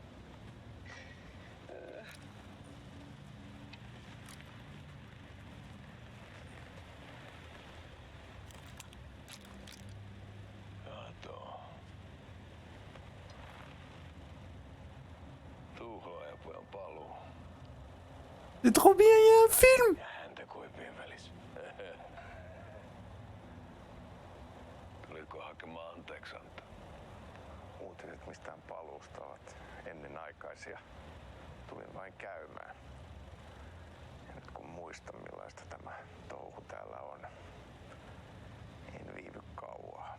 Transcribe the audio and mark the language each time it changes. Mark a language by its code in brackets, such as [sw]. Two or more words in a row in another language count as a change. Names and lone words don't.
[fi] Kato. Tuhlaajapojan paluu. [fr] C'est trop bien, il y a un film! [fi] Ja häntä kuipien välis. Tulitko hakemaan anteeksiantoa? Uutiset mistään paluusta ovat ennenaikaisia. Tulin vain käymään. Ja nyt kun muistan millaista tämä touhu täällä on, en viivy kauaa.